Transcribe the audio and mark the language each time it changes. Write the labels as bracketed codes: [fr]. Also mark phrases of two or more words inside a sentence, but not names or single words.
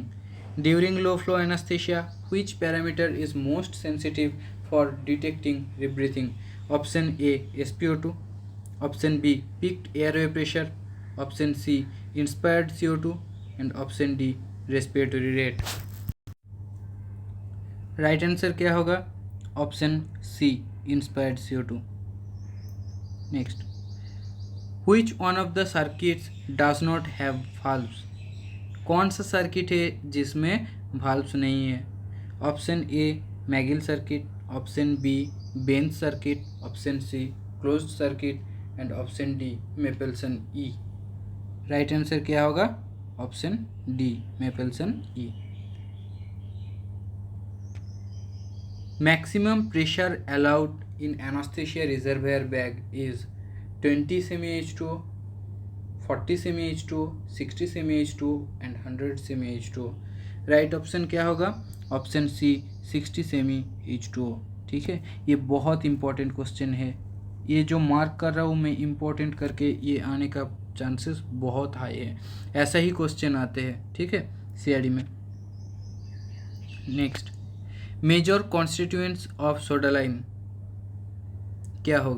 [en] During low flow anaesthesia which parameter is most sensitive for detecting rebreathing? Option A SpO2, option B peaked airway pressure, option C inspired CO2 and option D respiratory rate. right answer [hi] क्या होगा? [en] option C inspired CO2. Next, which one of the circuits does not have valves? [hi] कौन सा सर्किट है जिसमें valves नहीं है? [en] Option A Magill circuit, option B Bain circuit, option C closed circuit and option D Mapleson E. right answer [hi] क्या होगा? [en] option D Mapleson E. Maximum pressure allowed in anaesthesia reservoir bag is 20 semi H2O, 40 semi H2O, 60 semi H2O एंड 100 semi H2O। right option [hi] क्या होगा? [en] option C [hi] 60 semi H2O। ठीक है, ये बहुत [en] important question [hi] है, ये जो मार्क कर रहा हूँ मैं इम्पोर्टेंट करके, ये आने का चांसेस बहुत हाई है। ऐसा ही क्वेश्चन आते हैं, ठीक है, CID में। [en] next, major constituents of soda lime [hi] क्या होगा?